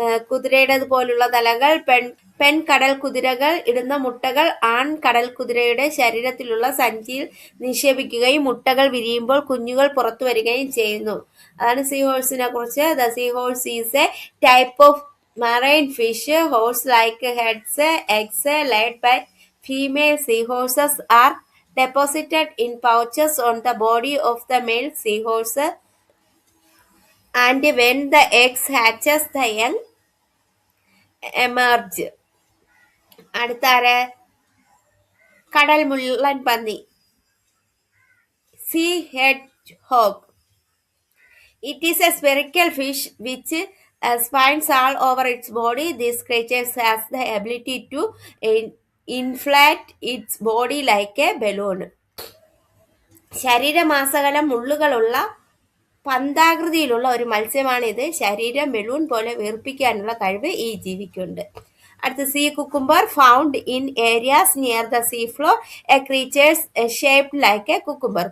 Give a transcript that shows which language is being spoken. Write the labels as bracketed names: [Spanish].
[Malayalam] കുതിരയുടേത് പോലുള്ള തലകൾ. പെൺ കടൽ കുതിരകൾ ഇടുന്ന മുട്ടകൾ ആൺ കടൽ കുതിരയുടെ ശരീരത്തിലുള്ള സഞ്ചിയിൽ നിക്ഷേപിക്കുകയും മുട്ടകൾ വിരിയുമ്പോൾ കുഞ്ഞുകൾ പുറത്തു വരികയും ചെയ്യുന്നു. അതാണ് സീ ഹോഴ്സിനെ കുറിച്ച്. [English] The sea horse is a type of marine fish. Horse-like heads, eggs laid by female seahorses are deposited in pouches on the body of the male seahorse, and when the eggs hatches, the young emerge. [Malayalam] അടുത്താരെ? കടൽ മുള്ളൻ പന്നി, sea hedgehog. [English] It is a spherical fish which spines all over its body. This creature has the ability to inflate its body like a balloon. [Malayalam] ശരീരമാസകലം മുള്ളുകളുള്ള പന്താകൃതിയിലുള്ള ഒരു മത്സ്യമാണിത്. ശരീരം balloon പോലെ വീർപ്പിക്കാനുള്ള കഴിവ് ഈ ജീവിക്കുണ്ട്. [English] അടുത്ത sea cucumber found in areas near the sea floor a creatures shaped like a cucumber.